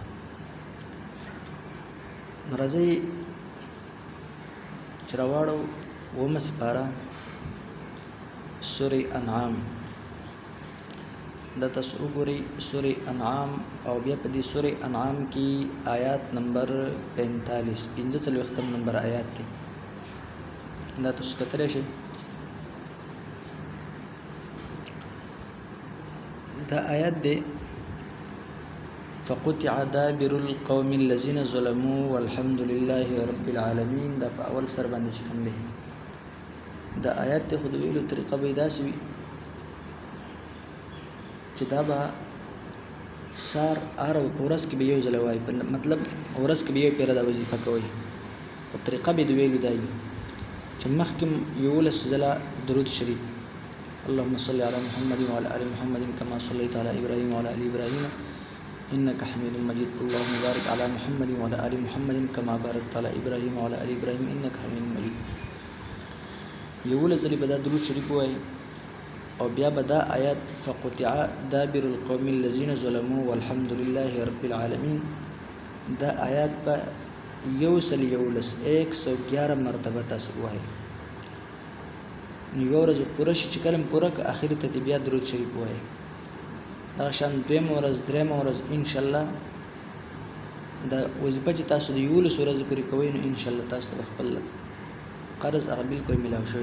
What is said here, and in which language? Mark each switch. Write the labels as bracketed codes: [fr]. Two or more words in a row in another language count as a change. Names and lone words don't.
[ps] راځي چې راوړو ومه سپاره سورة انعام دا تاسو وګورئ سورة انعام او بیا په دې سورة انعام کې آیات نمبر 45 نمبر آیات دی دا تاسو کتلی شئ. دا آیات دی [ar] فقطع دابر القوم الذين ظلموا والحمد لله رب العالمين. [ps] دا په اول سر باندې کوم دی دا آیات ته خود ویلو طریقه به داسې وي چې دا به سار اره ورځ کې به یو ځل وایي مطلب ورځ کې به یو پیره دا وظیفه کوي او طریقه به د ویلو دا وي چې مخکې یولس ځله درود شریف [ar] اللهم صل على محمد وعلى ال محمد كما صليت على ابراهيم وعلى ال ابراهيم انك حميد مجيد اللهم بارك على محمد وعلى ال محمد كما باركت على ابراهيم وعلى ال ابراهيم انك حميد مجيد. [ps] یول ځلې به دا درود شریف وایي او بیا به دا آیات [ar] فقطع دابر القوم الذين ظلموا والحمد لله رب العالمين [ps] دا آیات به یولس 111 مرتبه تاسو وایي. نو یو ورځ پوره شي چې کلم پوره که اخر ته بیا درود شریف وایي. دا شان دویم ورځ دریم ورځ [ar] ان شاء الله [ps] دا وظیفه چې تاسو د یولس ورځې پورې کوئ نو [ar] ان شاء الله [ps] تاسو ته خپل قرض هغه بالکل ملاو شوی.